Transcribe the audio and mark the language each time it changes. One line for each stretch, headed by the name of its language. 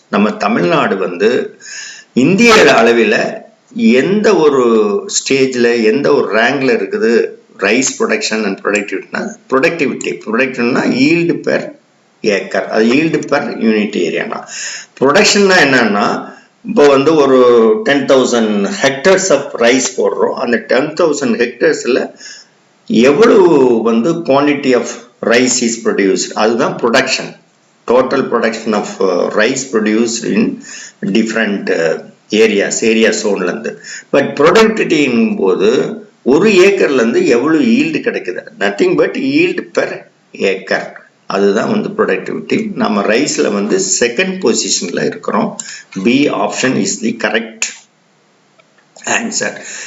Tamil: நம்ம தமிழ்நாடு வந்து இந்திய அளவில் எந்த ஒரு ஸ்டேஜில் எந்த ஒரு ரேங்க்ல இருக்குது rice production and ப்ரொடக்டிவிட்டினா yield per acre, அது ஈல்டு பெர் யூனிட் ஏரியானா. ப்ரொடக்ஷன்னா என்னன்னா, இப்போ வந்து ஒரு 10,000 ஹெக்டர்ஸ் ஆஃப் ரைஸ் போடுறோம். அந்த 10,000 ஹெக்டர்ஸில் எவ்வளவு வந்து
English: Quantity of rice is produced, அதுதான் production. Total production of rice produced in different
Tamil: area சோன்லேருந்து. But ப்ரொடக்டிவிட்டிங்கும் போது ஒரு ஏக்கர்லேருந்து எவ்வளோ ஈல்டு கிடைக்குது,
English: Nothing but yield per acre.
Tamil: அதுதான் வந்து ப்ரொடக்டிவிட்டி. நம்ம ரைஸில் வந்து செகண்ட் பொசிஷனில் இருக்கிறோம்.
English: B option is the correct answer.